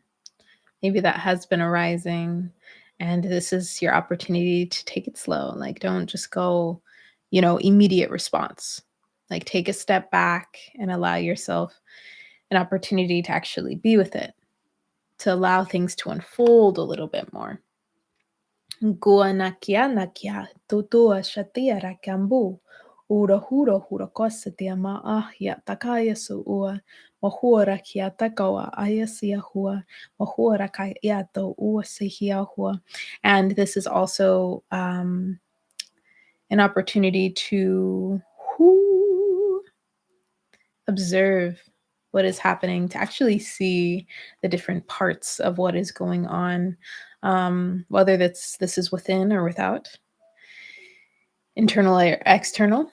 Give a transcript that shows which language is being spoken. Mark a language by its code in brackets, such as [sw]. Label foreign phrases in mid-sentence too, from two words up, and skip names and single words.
[en] Maybe that has been arising, and this is your opportunity to take it slow. Like, don't just go, immediate response. Like, take a step back and allow yourself an opportunity to actually be with it, to allow things to unfold a little bit more. Gua nakia nakia, tutua shatia rakambu. Ura hura hura kosa dia ma ya takaya su ua. Mahura kia takawa ayasia hua. Mahura kayato ua sihia hua. And this is also an opportunity to observe what is happening, to actually see the different parts of what is going on, whether this is within or without, internal or external.